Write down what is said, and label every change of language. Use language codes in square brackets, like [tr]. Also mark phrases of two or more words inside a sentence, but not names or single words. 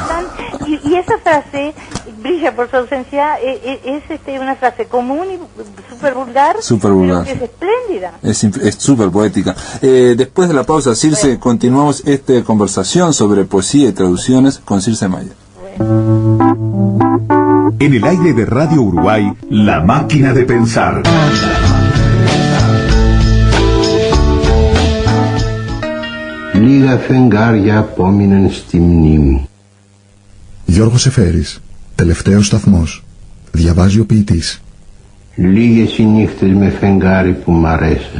[es] Y esa frase, brilla por su ausencia, es una frase común y súper vulgar, pero que es espléndida. Es súper poética. Después de la pausa, Circe, continuamos esta conversación sobre poesía y traducciones con Circe Mayer. En el aire de Radio Uruguay, La Máquina de Pensar. [el] Λίγα φεγγάρια απόμειναν στη μνήμη. Γιώργος Εφέρης, τελευταίος σταθμός. Διαβάζει ο ποιητής. Λίγες οι νύχτες με φεγγάρι που μ' αρέσαν.